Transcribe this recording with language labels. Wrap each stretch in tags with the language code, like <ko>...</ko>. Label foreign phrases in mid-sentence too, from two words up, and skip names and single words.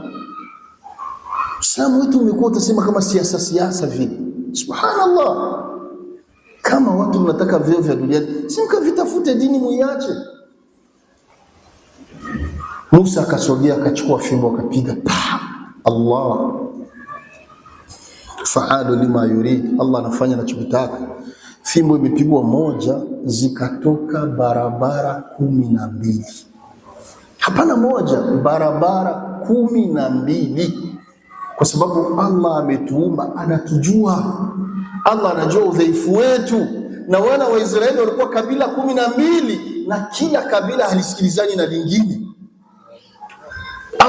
<sw>Uislamu wetu umekuwa utasema kama siasa vile. Subhanallah. Kama watu mnataka vyeo vya duniani, si mkavitafute dini muiache. Musa akasogea akachukua fimbo akapiga pa,</sw> <ar>الله فعال لما يريد,</ar> <sw>Allah anafanya anachotaka. Fimbo imepigwa moja, zikatoka barabara 12. Hapana moja, barabara 12. Kwa sababu Allah ametuumba, anatujua. Allah anajua udhaifu wetu. Na wana wa Israeli walikuwa kabila 12, na kila kabila halisikilizani na lingine.</sw>